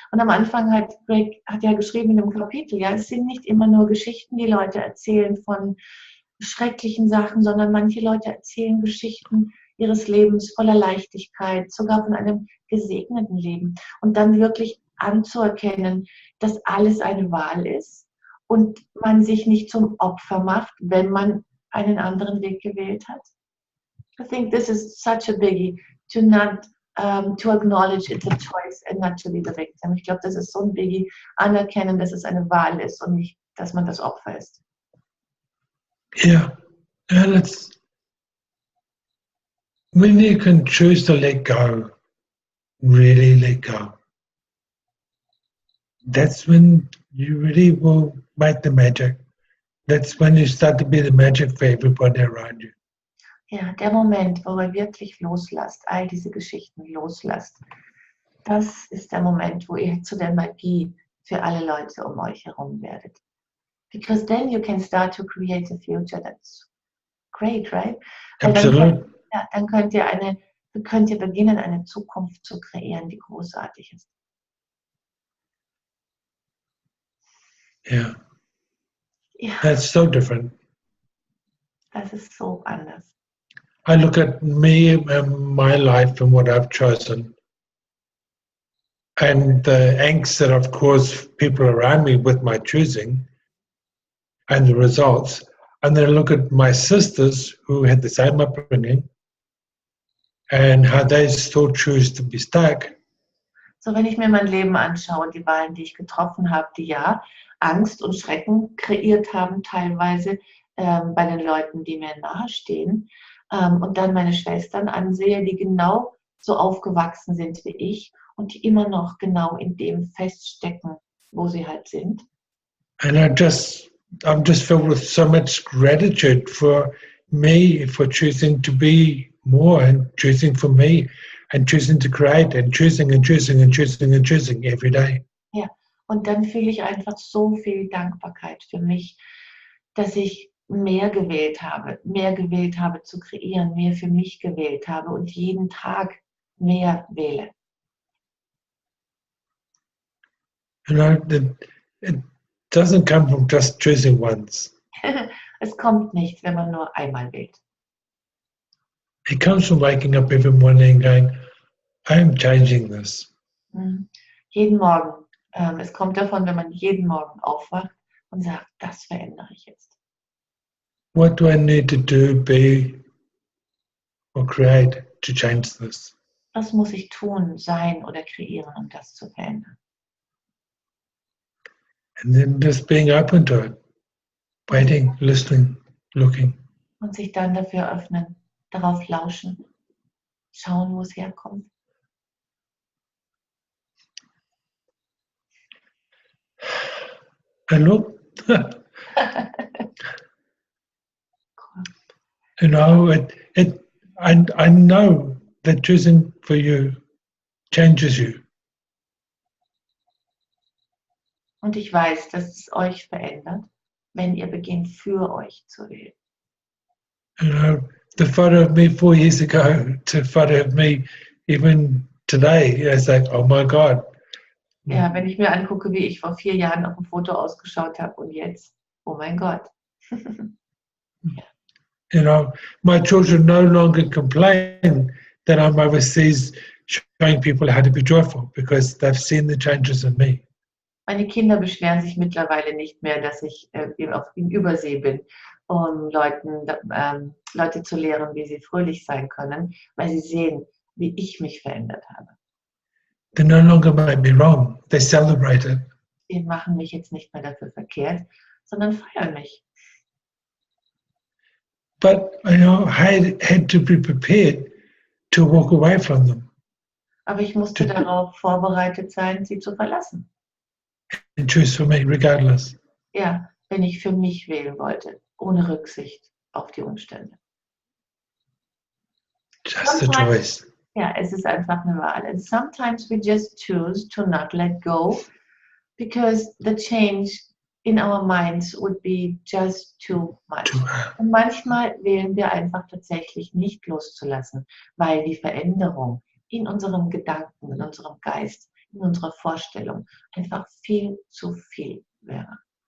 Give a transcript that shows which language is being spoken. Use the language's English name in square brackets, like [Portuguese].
[German] Und am Anfang hat Greg ja geschrieben in dem Kapitel, ja, es sind nicht immer nur Geschichten, die Leute erzählen von schrecklichen Sachen, sondern manche Leute erzählen Geschichten ihres Lebens voller Leichtigkeit, sogar von einem gesegneten Leben. Und dann wirklich anzuerkennen, dass alles eine Wahl ist und man sich nicht zum Opfer macht, wenn man einen anderen Weg gewählt hat. [English] I think this is such a biggie, to not to acknowledge it's a choice and not to be the victim. [German] Ich glaube, das ist so ein Biggie, anerkennen, dass es eine Wahl ist und nicht, dass man das Opfer ist. [English] Yeah, and it's when you can choose to let go, really let go. That's when you really will make the magic. That's when you start to be the magic for everybody around you. [German] Ja, der Moment, wo ihr wirklich loslasst, all diese Geschichten loslasst, das ist der Moment, wo ihr zu der Magie für alle Leute um euch herum werdet. [English] Because then you can start to create a future that's great, right? Absolutely. [German] Dann könnt ihr beginnen, eine Zukunft zu kreieren, die großartig ist. [English] Yeah, [German] Ja, [English] that's so different. [German] das ist so anders. [English] I look at me and my life and what I've chosen, and the angst that I've caused people around me with my choosing and the results. And then I look at my sisters who had the same upbringing and how they still choose to be stuck. [German] So, wenn ich mir mein Leben anschaue, die Wahlen, die ich getroffen habe, die ja Angst und Schrecken kreiert haben, teilweise bei den Leuten, die mir nahestehen, und dann meine Schwestern ansehe, die genau so aufgewachsen sind wie ich und die immer noch genau in dem feststecken, wo sie halt sind. [English] And I'm just filled with so much gratitude for me, for choosing to be more and choosing for me and choosing to create and choosing and choosing and choosing and choosing every day. [German] Ja, und dann fühle ich einfach so viel Dankbarkeit für mich, dass ich mehr gewählt habe zu kreieren, mehr für mich gewählt habe und jeden Tag mehr wähle. [English] You know, it doesn't come from just choosing once. [German] Es kommt nicht, wenn man nur einmal wählt. [English] It comes from waking up every morning and going, I'm changing this. [German] Jeden Morgen. Es kommt davon, wenn man jeden Morgen aufwacht und sagt, das verändere ich jetzt. [English] What do I need to do, be, or create to change this? [German] Was muss ich tun, sein oder kreieren, um das zu verändern? [English] And then just being open to it, waiting, listening, looking. [German] Und sich dann dafür öffnen, darauf lauschen, schauen, wo es herkommt. [English] And look, you know, I know that choosing for you changes you. [German] Und ich weiß, dass es euch verändert, wenn ihr beginnt, für euch zu wählen. [English] You know, the photo of me 4 years ago to photo of me even today, it's like, oh my God. [German] Ja, wenn ich mir angucke, wie ich vor 4 Jahren auf dem Foto ausgeschaut habe und jetzt, oh mein Gott. [English] You know, my children no longer complain that I'm overseas showing people how to be joyful because they've seen the changes in me. [German] Meine Kinder beschweren sich mittlerweile nicht mehr, dass ich in Übersee bin, um Leute zu lehren, wie sie fröhlich sein können, weil sie sehen, wie ich mich verändert habe. [English] They no longer make me wrong. They celebrate it. [German] Sie machen mich jetzt nicht mehr dafür verkehrt, sondern feiern mich. [English] But you know, I had to be prepared to walk away from them [German] Aber ich musste darauf vorbereitet sein, sie zu verlassen. [English] and choose for me regardless. [German] Ja, wenn ich für mich wählen wollte, ohne Rücksicht auf die Umstände. [English] Just a choice. [German] Ja, es ist einfach eine Wahl. [English] And sometimes we just choose to not let go because the change in our minds would be just too much. [German] Und manchmal wählen wir einfach tatsächlich nicht loszulassen, weil die Veränderung in unserem Gedanken, in unserem Geist, in unserer Vorstellung einfach viel zu viel wäre.